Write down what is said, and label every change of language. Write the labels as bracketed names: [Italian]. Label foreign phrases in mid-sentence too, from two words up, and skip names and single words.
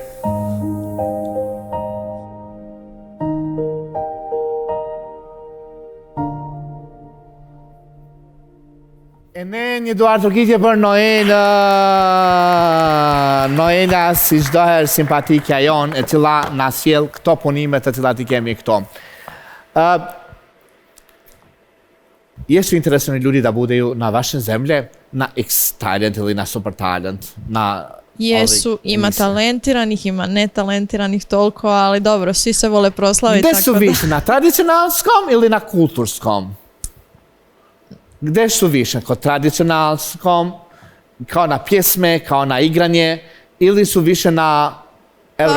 [Albanian] E ne një duartërkitje për Noela. Noela si çdo herë simpatikja jon e cila na sjell këto punime të cilat I kemi këto. [Serbian] Jesu interesujeni ljudi da budeju na vašem zemlje, na X talent ili na super talent, na [Croatian] Jesu, ima talentiranih, ima netalentiranih toliko, ali dobro, svi se vole proslaviti. [Serbian] Gde su više, na tradicionalskom ili na kulturskom? Gde su više, kod tradicionalskom, kao na pjesme, kao na igranje, ili su više na evropske?